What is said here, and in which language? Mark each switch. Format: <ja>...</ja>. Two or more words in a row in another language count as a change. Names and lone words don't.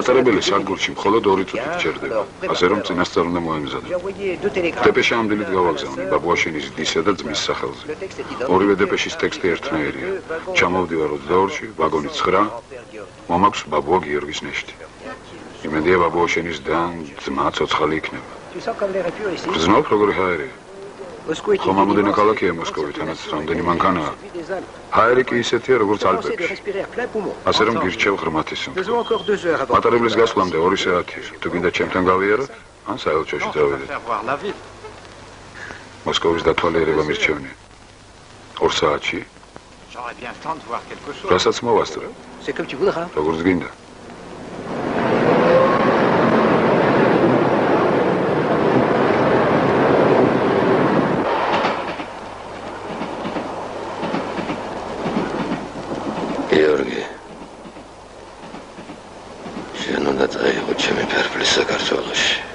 <ka>მატარებელი სადგურში მხოლოდ 2 წუთით ჩერდება. ასე რომ წინასწარ უნდა მოემზადო.</ka> <fr>J'ai envoyé 2 télégrammes.</fr> <ka>დეპეშა ამდენით გავაგზავნე ბაბუაშენის დისა და ძმის სახელზე. ორივე დეპეშის ტექსტი ერთნაირია. ჩამოვდივარ 22-ში, ვაგონი 9, მომაქვს ბაბუა გიორგის ნეშტი. იმედია ბაბუაშენის და ძმა ცოცხალი იქნება.</ka> <fr>Tu sens comme l'air est pur ici.</fr> <ka>გრძნობ როგორი ჰაერია?</ka> <fr>Moscou est</fr> <ka>ხომ ამოდენი ქალაქია მოსკოვი, თანაც რამდენი მანქანაა. ჰაერი კი ისეთია, როგორც</ka> <fr>de</fr> <ka>ალპებში.</ka> <fr>respirer à plein poumon.</fr> <ka>ასე რომ გირჩევ ღრმათი სიმართლე.</ka> <fr>Faisons encore 2 heures avant.</fr> <ka>მატარებლის გასვლამდე 2 საათია. თუ გინდა ჩემთან გავიაროთ, ან საელჩოში წავიდეთ.</ka> <fr>Faire voir la ville.</fr> <ka>მოსკოვის დათვალიერება მირჩევნია. 2 საათში,</ka> <fr>J'aurais bien le temps de voir quelque chose.</fr> <ka>რასაც მოვასწრებ,</ka> <fr>C'est comme tu voudras.</fr> <ka>როგორც გინდა. გიორგი, შენ უნდა წაიღო ჩემი ფერფლი საქართველოში.</ka>